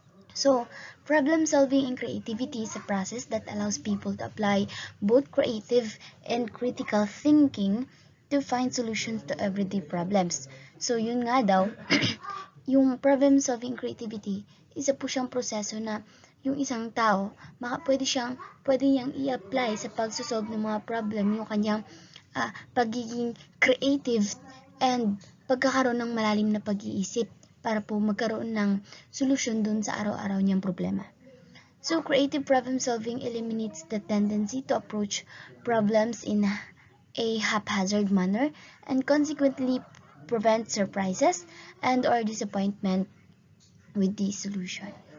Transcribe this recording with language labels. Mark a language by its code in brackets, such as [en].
[en] So, problem solving and creativity is a process that allows people to apply both creative and critical thinking to find solutions to everyday problems. [tl] So, yun nga daw, yung problem solving creativity, isa po siyang proseso na yung isang tao, pwede niyang i-apply sa pagsosolve ng mga problem, yung kanyang pagiging creative and pagkakaroon ng malalim na pag-iisip para po magkaroon ng solusyon dun sa araw-araw niyang problema. [en] So, creative problem solving eliminates the tendency to approach problems in a haphazard manner and consequently prevent surprises and or disappointment with the solution.